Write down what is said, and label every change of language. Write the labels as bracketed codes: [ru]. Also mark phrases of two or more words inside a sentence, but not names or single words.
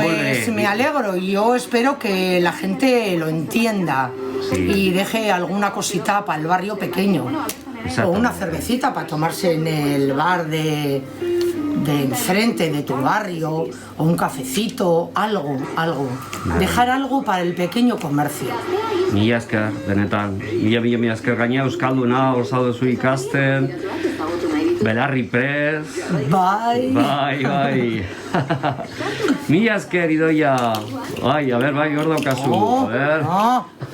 [es] pues me alegro y yo espero que la gente lo entienda y deje alguna cosita para el barrio pequeño. O una cervecita para tomarse en el bar de enfrente de tu barrio, o un cafecito, algo. Dejar algo para el pequeño comercio. [eu] Mila esker, benetan. Mila esker gaina euskalduna, oso duzu ikasten. Belarri prest. Bai. Mila esker, Idoia. Bai, [es] a ver, [eu] bai, hor daukazu. [es] A ver.